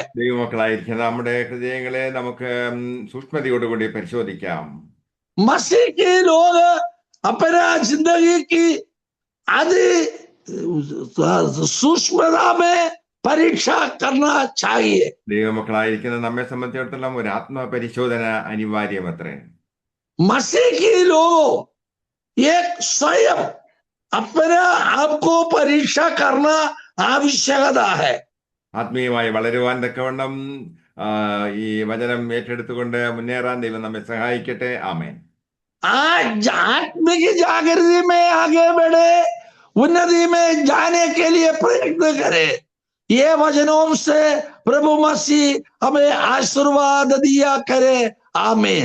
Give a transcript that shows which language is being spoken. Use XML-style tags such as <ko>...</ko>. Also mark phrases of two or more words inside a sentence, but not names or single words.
<ml>ദൈവമക്കളായിരിക്കുന്ന നമ്മുടെ ഹൃദയങ്ങളെ നമുക്ക് സൂക്ഷ്മതയോടുകൂടി പരിശോധിക്കാം.</ml> <hi>मसीह के लोग अपना जिंदगी की आदि सूक्ष्मता में परीक्षा करना चाहिए.</hi> <ml>ദൈവമക്കളായിരിക്കുന്ന നമ്മെ സംബന്ധിച്ചിടത്തോളം ഒരു ആത്മപരിശോധന അനിവാര്യമത്രേ.</ml> <hi>मसीह के लोग एक स्वयं अपने आप को परीक्षा करना आवश्यकता है।</hi> <ml>ആത്മീയമായി വളരുവാൻ തക്കവണ്ണം ഈ വചനം ഏറ്റെടുത്തുകൊണ്ട് മുന്നേറാൻ ദൈവം നമ്മെ സഹായിക്കട്ടെ. ആമേൻ.</ml> <hi>आज आत्मिक जागृति में आगे बढ़े, उन्नति में जाने के लिए प्रयत्न करें। ये वचनों से प्रभु मसीह हमें आशीर्वाद दिया करे। आमीन।</hi>